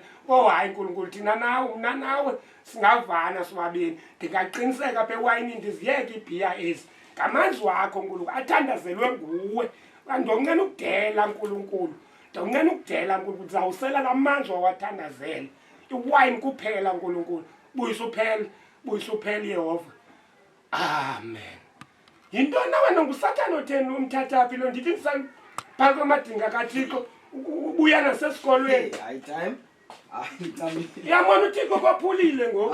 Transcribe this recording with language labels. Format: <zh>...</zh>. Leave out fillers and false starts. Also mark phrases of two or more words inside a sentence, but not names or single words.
<xh>Hayi uNkulunkulu, thina nawe mna nawe singavana sobabini. Ndingaqiniseka apha ewayini ndiziyeke ibhiya ezi ngamanzi wakho uNkulunkulu, athandazelwe nguwe. Ndonqena ukudela uNkulunkulu, ndonqena ukudela uNkulunkulu. Ndizawusela la manzi wawathandazela, iwayini kuphela uNkulunkulu. Buyisa uphela Yehova. Amen. Yintoni na wena nguSathane otheni umthathaphi lo? Ndithi phaa kwamadinga kaThixo ubuya nasesikolweni. Hayi Thema. Yabona uThixo kwaphulile ngoku.</xh>